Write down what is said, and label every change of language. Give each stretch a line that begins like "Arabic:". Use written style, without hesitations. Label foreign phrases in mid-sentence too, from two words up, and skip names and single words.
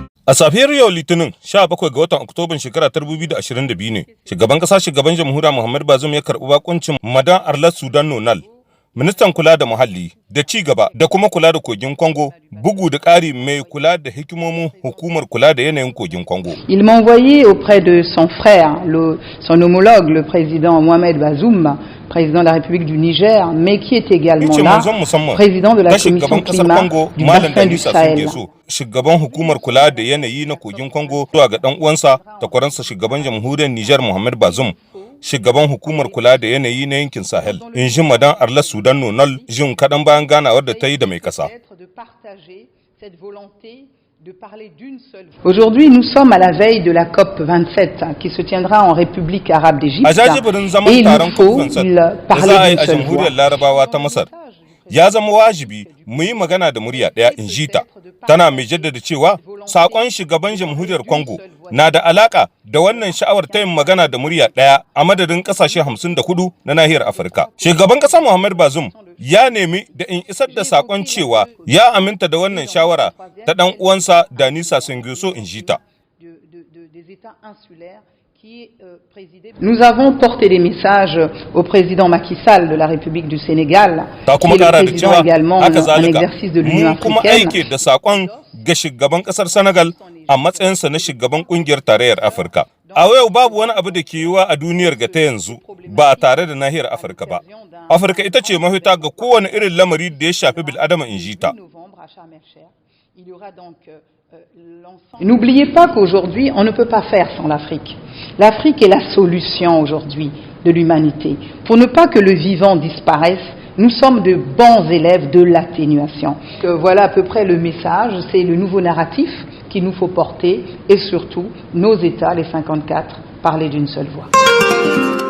Hausa: A safiyar yau Litinin 17 ga watan Oktoban shekara 2022 ne, shugaban ƙasa shugaban jamhuriya Muhammad Bazoum ya karɓi bakuncin Madan Arlet Soudan Nonal, ministan kula da muhalli da ci gaba da kuma kula da kogin Congo, bugu da ƙari mai kula da hikimomin hukumar kula da yanayin kogin Congo.
French: Il m'a envoyé auprès de son frère, son homologue, le président Mohamed Bazoum, président de la République du Niger, mais qui est également là, président de la Commission climat du bassin du Sahel.
Hausa: Shugaban hukumar kula da yanayi na kogin Congo zuwa ga dan uwansa takwaransa shugaban jamhuriyar Niger Mohamed Bazoum, shugaban hukumar kula da yanayi na yankin Sahel, in ji Madan Arlet Soudan Nonal jin kaɗan bayan ganawar da ta yi da mai ƙasa.
French: Aujourd'hui, nous sommes à la veille de la COP 27 qui se tiendra en République arabe d'Égypte et il nous faut parler d'une seule voix.
Hausa: Ya zama wajibi mu yi magana da murya ɗaya, in ji ta, tana mai jaddada cewa saƙon shugaban jamhuriyar Congo na da alaƙa da wannan sha'awar ta yin magana da murya ɗaya a madadin ƙasashe 54 na nahiyar Afirka. Shugaban ƙasa Muhammad Bazoum ya nemi da in isar da saƙon cewa ya aminta da wannan shawara ta ɗan uwansa Dani Sassou Nguesso, in ji ta.
French: Nous avons porté des messages au président Macky Sall de la République du Sénégal, qui est le président également en exercice de l'Union africaine.
Hausa: Da saƙon ga shugaban ƙasar Senegal a matsayinsa na shugaban ƙungiyar tarayyar Afirka. A yau babu wani abu da ke yiwa a duniyar ga ta yanzu ba tare da nahiyar Afirka ba. Afirka ita ce mafita ga kowane irin lamari da ya shafi bil'adama, in ji ta.
French: N'oubliez pas qu'aujourd'hui, on ne peut pas faire sans l'Afrique. L'Afrique est la solution aujourd'hui de l'humanité. Pour ne pas que le vivant disparaisse, nous sommes de bons élèves de l'atténuation. Voilà à peu près le message, c'est le nouveau narratif qu'il nous faut porter et surtout, nos États, les 54, parler d'une seule voix.